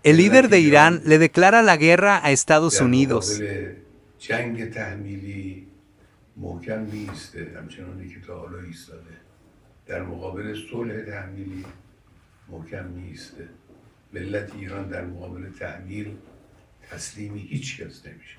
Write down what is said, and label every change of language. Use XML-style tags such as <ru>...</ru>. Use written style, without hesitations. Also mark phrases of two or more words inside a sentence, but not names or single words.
<es>El líder de Irán le declara la guerra a Estados</es> <fa>در</fa> <es>Unidos.</es> <fa>مقابل جنگ تحمیلی محکم میسته، همچنانی که تا حالا ایستاده. در مقابل صلح تحمیلی محکم میسته. ملت ایران در مقابل تحمیل تسلیم هیچ کس نمیشه.</fa>